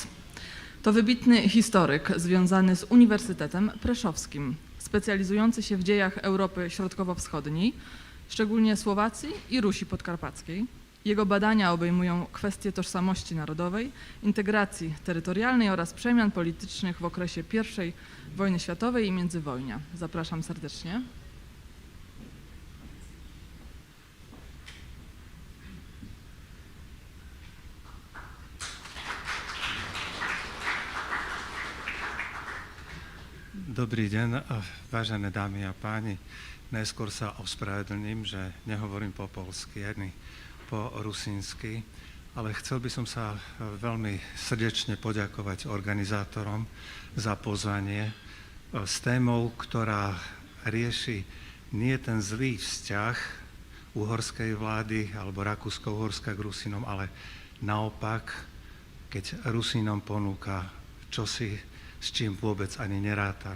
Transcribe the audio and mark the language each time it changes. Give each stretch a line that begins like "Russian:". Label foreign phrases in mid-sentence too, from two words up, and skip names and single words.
Polish: To wybitny historyk związany z Uniwersytetem Preszowskim, specjalizujący się w dziejach Europy Środkowo-Wschodniej, szczególnie Słowacji i Rusi Podkarpackiej. Jego badania obejmują kwestie tożsamości narodowej, integracji terytorialnej oraz przemian politycznych w okresie I wojny światowej i międzywojnia. Zapraszam serdecznie.
Slovak: Dobrý deň, vážené dámy a páni. Najskôr sa ospravedlním, že nehovorím po polsky ani po rusínsky, ale chcel by som sa veľmi srdečne poďakovať organizátorom za pozvanie s témou, ktorá rieši nie ten zlý vzťah uhorskej vlády alebo Rakúsko-Uhorska k Rusínom, ale naopak, keď Rusínom ponúka čosi, s čím vôbec ani nerátali.